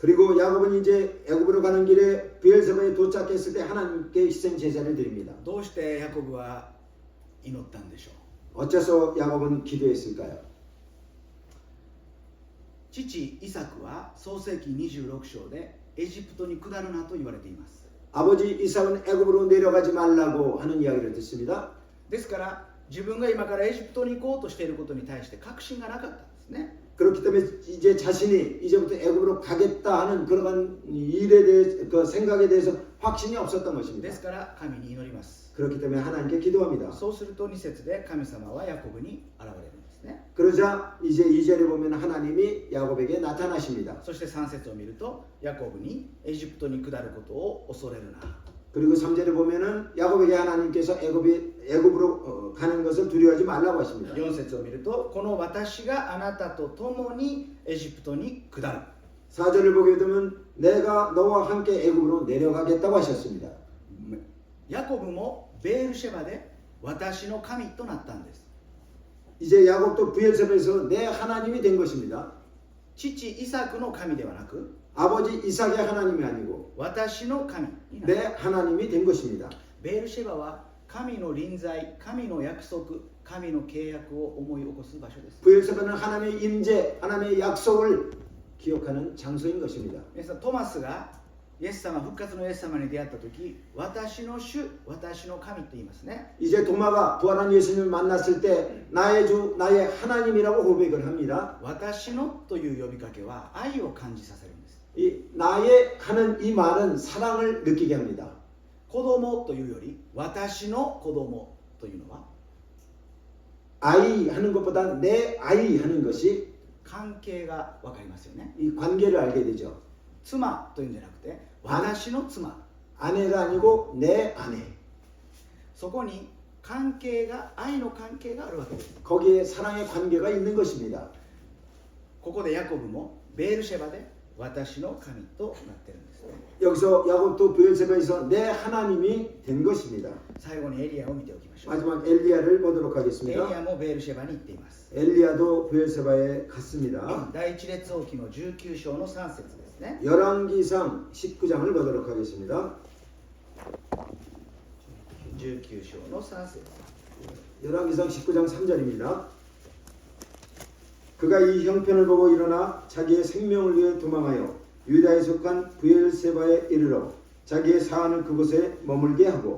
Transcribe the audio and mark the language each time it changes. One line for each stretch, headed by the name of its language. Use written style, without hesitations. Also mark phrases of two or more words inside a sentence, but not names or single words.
Korean: 그리고 야곱은 이제 애굽으로 가는 길에 브엘세바에 도착했을 때 하나님께 희생 제사를 드립니다.
Japanese: どうしてヤコブは祈ったんでしょう。
Korean: 어째서 야곱은 기도했을까요?
Japanese: 父イサクは創世記26章でエジプトに下るなと言われています。
Korean: 아버지 이삭은 애굽으로 내려가지 말라고 하는 이야기를 듣습니다.
Japanese: ですから自分が今からエジプトに行こうとしていることに対して確信がなかったんですね。
Korean: 그렇기 때문에 이제 자신이 이제부터 애굽으로 가겠다 하는 그런 일에 대해 그 생각에 대해서 확신이 없었던
Japanese: で
Korean: 것입니다.
Japanese: すから神に祈ります。
Korean: 그렇기 때문에 하나님께 기도합니다.
Japanese: そうすると2節で神様はヤコブに現れるんですね。
Korean: 그러자 이제 2절에 보면 하나님이 야곱에게 나타나십니다.
Japanese: そして3節を見るとヤコブにエジプトに下ることを恐れるな。
Korean: 그리고 3절에 보면은 야곱에게 하나님께서 애굽으로 가는 것을 두려워하지 말라고 하십니다.
Japanese: 4 節を見るとこの私があなたと共にエジプトに下る。
Korean: 4절을 보게 되면 내가 너와 함께 애굽으로 내려가겠다고 하셨습니다.
Japanese: ヤコブもベールシェバで私の神となったんです。
Korean: 이제 야곱도 브엘세바에서 내 하나님이 된 것입니다.
Japanese: 父イサクの神ではなく
Korean: 아버지 이삭의 하나님이 아니고
Japanese: 私の神になる。
Korean: 내 하나님이 된 것입니다.
Japanese: ベールシェバは神の臨在、神の約束、神の契約を思い起こす場所です。
Korean: 브엘세바는 하나님의 임재, 하나님의 약속을 기억하는 장소인 것입니다.
Japanese: 皆さん、トマスがイエス様、復活のイエス様に出会った時、私の主、私の神と言いますね。
Korean: 이제 도마가 부활한 예수님을 만났을 때 나의 주, 나의 하나님이라고 고백을 합니다.
Japanese: 私のという呼びかけは愛を感じさせるんです。
Korean: 이 나의 하는 이 말은 사랑을 느끼게 합니다.
Japanese: 子供というより私の子供というのは
Korean: 아이 하는 것보다 내 아이 하는 것이
Japanese: 関係が分かりますよね。
Korean: 이 관계를 알게 되죠.
Japanese: 妻というんじゃなくて私の妻。
Korean: 아내가 아니고 내 아내.
Japanese: そこに関係が愛の関係があるわけです。
Korean: 거기에 사랑의 관계가 있는 것입니다.
Japanese: ここでヤコブもベールシェバで私の神となってるんですね。
Korean: 여기서 야곱도 브엘세바에서 내 하나님이 된 것입니다.
Japanese: 最後にエリアを見ておきましょう。
Korean: 마지막 엘리야를 보도록
Japanese: エリ
Korean: 하겠습니다.
Japanese: アもベールシェバに行っています。
Korean: 엘리야도 브엘세바에 갔습니다.
Japanese: 第一列王記の19章の3節ですね。
Korean: 열왕기상 19장을 보도록 하겠습니다.
Japanese: 19 章の3節。
Korean: 열왕기상 19장 3절입니다. 그가 이 형편을 보고 일어나 자기의 생명을 위해 도망하여 유다에 속한 브엘세바에 이르러 자기의 사안을 그곳에 머물게 하고